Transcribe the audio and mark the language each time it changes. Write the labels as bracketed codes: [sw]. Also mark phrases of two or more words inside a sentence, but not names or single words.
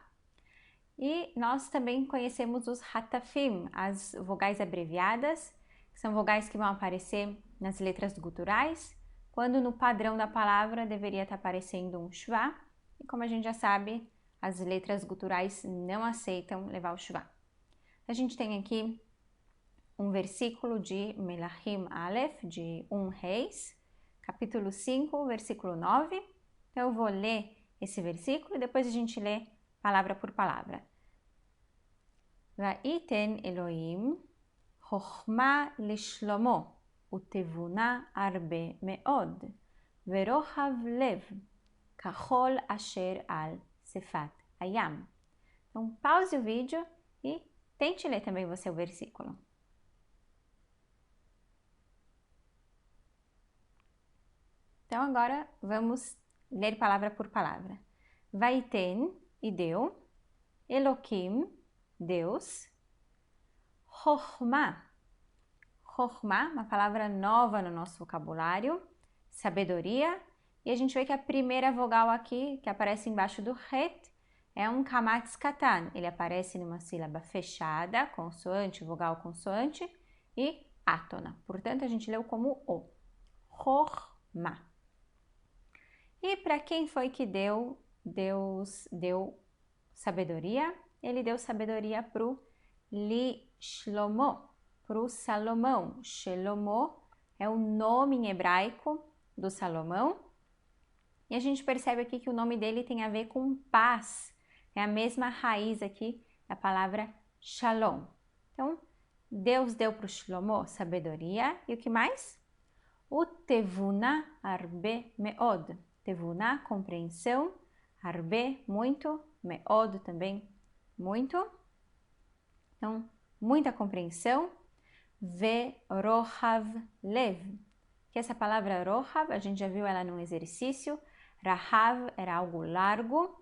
[pt] E nós também conhecemos os hatafim, as vogais abreviadas, que são vogais que vão aparecer nas letras guturais, quando no padrão da palavra deveria estar aparecendo um shvá, e como a gente já sabe, as letras guturais não aceitam levar o shvá. A gente tem aqui um versículo de Melachim Aleph, de 1 Reis, capítulo 5, versículo 9. Então eu vou ler esse versículo e depois a gente lê palavra por palavra. [he] ויתן אלהים חכמה לשלמה ותבונה הרבה מאד ורחב לב כחול אשר על שפת הים. [pt] Então pause o vídeo e tente ler também você o versículo. Então agora vamos ler palavra por palavra. Vaiten, e deu. Eloquim, Deus. Chokhmah, Chokhmah, uma palavra nova no nosso vocabulário. Sabedoria. E a gente vê que a primeira vogal aqui, que aparece embaixo do het, é um kamatz katan. Ele aparece numa sílaba fechada, consoante, vogal consoante, e átona. Portanto, a gente leu como O. Chokhmah. E para quem foi que Deus deu sabedoria? Ele deu sabedoria para o Shlomo, para o Salomão. Shelomo é o nome em hebraico do Salomão. E a gente percebe aqui que o nome dele tem a ver com paz. É a mesma raiz aqui da palavra Shalom. Então, Deus deu para o Shlomo sabedoria. E o que mais? O [he] תבונה הרבה מאד. [pt] Tevuna, compreensão. Arbe, muito. Meod também, muito. Então, muita compreensão. [he] ורחב לב. [pt] Que essa palavra rochav, a gente já viu ela num exercício. Rahav era algo largo.